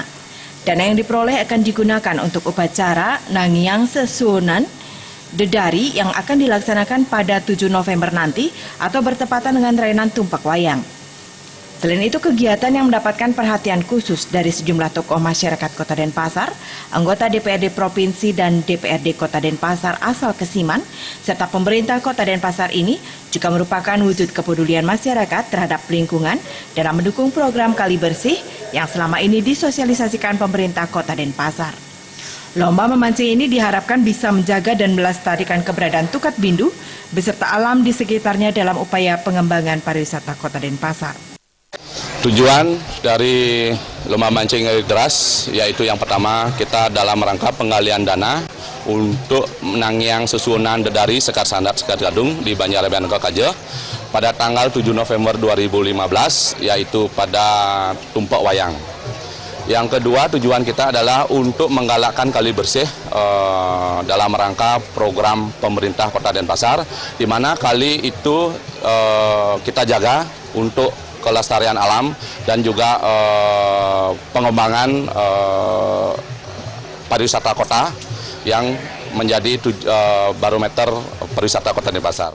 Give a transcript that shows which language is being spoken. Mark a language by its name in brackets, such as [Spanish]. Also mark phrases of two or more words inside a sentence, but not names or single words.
[Indonesian] Dana yang diperoleh akan digunakan untuk upacara Nangyang Sesunan Dedari yang akan dilaksanakan pada 7 November nanti atau bertepatan dengan Rainan Tumpak Wayang. Selain itu, kegiatan yang mendapatkan perhatian khusus dari sejumlah tokoh masyarakat Kota Denpasar, anggota DPRD Provinsi dan DPRD Kota Denpasar asal Kesiman, serta pemerintah Kota Denpasar ini juga merupakan wujud kepedulian masyarakat terhadap lingkungan dalam mendukung program Kali Bersih yang selama ini disosialisasikan pemerintah Kota Denpasar. Lomba memancing ini diharapkan bisa menjaga dan melestarikan keberadaan Tukat Bindu beserta alam di sekitarnya dalam upaya pengembangan pariwisata Kota Denpasar. Tujuan dari lomba mancing air deras yaitu yang pertama kita dalam rangka penggalian dana untuk Nangyang Sesunan Dedari Sekar Sandat Sekar Gadung di Banjar Nangke Kaja pada tanggal 7 November 2015 yaitu pada Tumpak Wayang. Yang kedua, tujuan kita adalah untuk menggalakkan Kali Bersih dalam rangka program pemerintah Kota Denpasar, di mana kali itu kita jaga untuk kelestarian alam dan juga pengembangan pariwisata kota yang menjadi barometer pariwisata Kota Denpasar.